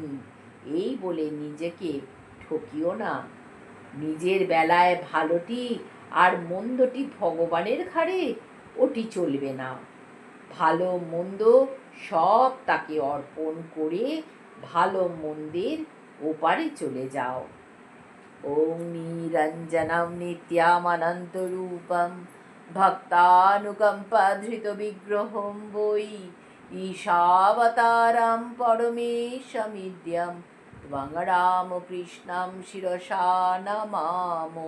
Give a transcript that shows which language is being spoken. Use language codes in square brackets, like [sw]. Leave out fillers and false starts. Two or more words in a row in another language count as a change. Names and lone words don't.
[bn] এই বলে নিজেকে ঠকিও না। নিজের বেলায় ভালোটি আর মন্দটি ভগবানের ঘাড়ে, ওটি চলবে না। ভালো মন্দ সব তাকে অর্পণ করে ভালো মন্দের ওপারে চলে যাও। [sa] ওম নিরঞ্জনম নিত্যামনন্তরূপম ভক্তানুকম্পাধৃত বিগ্রহম বৈ ঈশাবতারম পরমেশমিদ্যম ত্বং রামকৃষ্ণম শিরসা নমামো।